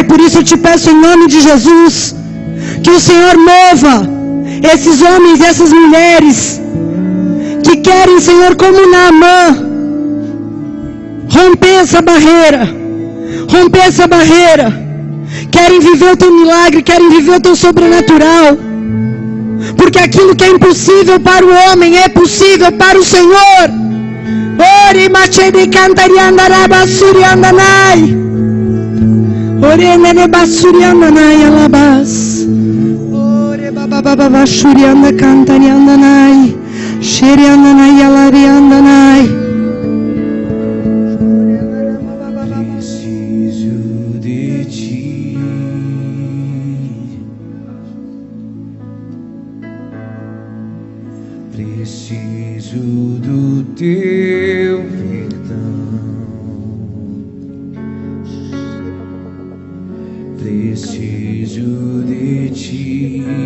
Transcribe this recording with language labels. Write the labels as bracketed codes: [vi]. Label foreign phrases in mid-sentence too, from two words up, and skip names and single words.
[pt] Por isso eu te peço em nome de Jesus, que o Senhor mova esses homens e essas mulheres que querem, Senhor, como Naamã, romper essa barreira, querem viver o teu milagre, querem viver o teu sobrenatural, porque aquilo que é impossível para o homem é possível para o Senhor. Ore machede cantarianda rabassuriandanai, ore nene bassuriandanai alabas, ore babababashurianda cantariandanai, shiriandanai alariandanai. Preciso do teu perdão, preciso de ti,